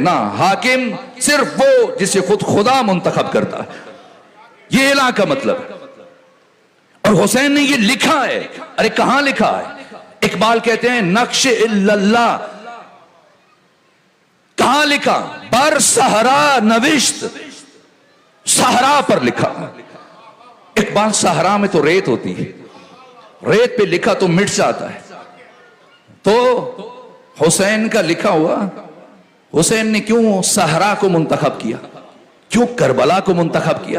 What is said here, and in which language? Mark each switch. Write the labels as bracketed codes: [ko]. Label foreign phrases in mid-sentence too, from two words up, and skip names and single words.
[ur] نہ, حاکم صرف وہ جسے خود خدا منتخب کرتا ہے. یہ اعلان کا مطلب ہے. اور حسین نے یہ لکھا ہے. ارے کہاں لکھا ہے؟ اقبال کہتے ہیں نقش اللہ کہاں لکھا؟ [fa] بر صحرا نوشت, [ur] صحرا پر لکھا. اقبال صحرا میں تو ریت ہوتی ہے, ریت پہ لکھا تو مٹ جاتا ہے. تو حسین کا لکھا ہوا, حسین نے کیوں صحرا کو منتخب کیا, کیوں کربلا کو منتخب کیا؟